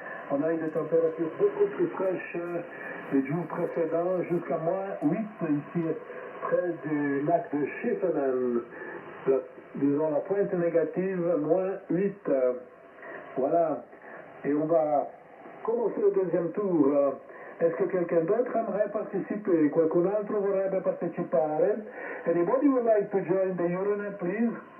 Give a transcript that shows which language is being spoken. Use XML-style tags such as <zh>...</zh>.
<fr>On a eu des températures beaucoup plus fraîches les jours précédents, jusqu'à moins 8 ici près du lac de Schiffenen. Disons la pointe négative, moins 8. Voilà. Et on va commencer le deuxième tour. Est-ce que quelqu'un d'autre aimerait participer?</fr> <it>Qualcun altro vorrebbe partecipare?</it> <en>Anybody would like to join the Euronet, please?</en>